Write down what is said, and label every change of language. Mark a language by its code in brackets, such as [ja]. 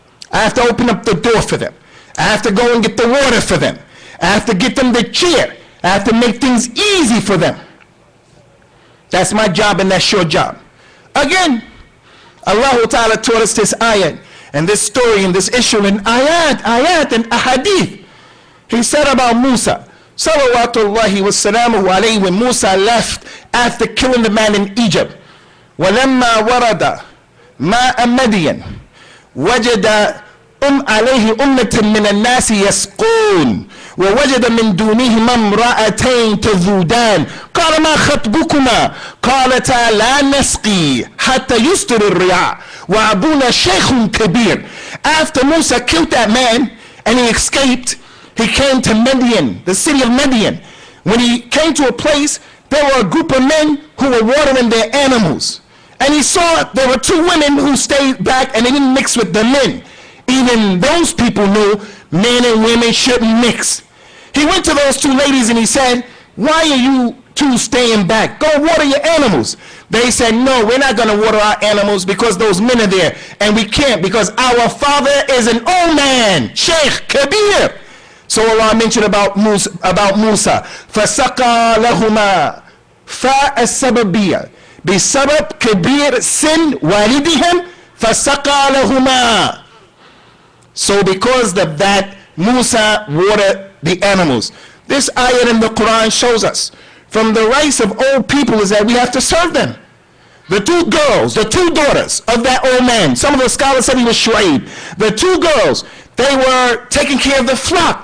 [en] I have to open up the door for them. I have to go and get the water for them. I have to get them the chair. I have to make things easy for them. That's my job and that's your job. Again, Allah Ta'ala taught us this ayat and this story and this issue in ayat and ahadith. He said about Musa, salawatullahi wa salamuhu alayhi, when Musa left after killing the man in Egypt, [ar] وَلَمَّا وَرَدَ مَاءَ مَدْيَنَ وَجَدَ عليه أمة من الناس يسقون ووجد من دونهما امرأتين تذودان قال ما خطبكما قالتا لا نسقي حتى يصدر الرعاء وأبونا شيخ كبير. [en] After Musa killed that man and he escaped, he came to Midian, the city of Midian. When he came to a place, there were a group of men who were watering their animals, and he saw there were two women who stayed back and they didn't mix with the men. Even those people knew men and women shouldn't mix. He went to those two ladies and he said, why are you two staying back? Go water your animals. They said, no, we're not going to water our animals because those men are there, and we can't because our father is an old man, Sheikh, Kabir. So Allah mentioned about Musa, [ar] فَسَقَى لَهُمَا فَاءَ السَّبَبِيَّةِ بِسَبَبْ كَبِيرٍ سِنْ وَالِدِهِمْ فَسَقَى لَهُمَا. [en] So because of that, Musa watered the animals. This ayat in the Qur'an shows us from the rights of old people is that we have to serve them. The two girls, the two daughters of that old man, some of the scholars said he was Shu'aib. The two girls, they were taking care of the flock.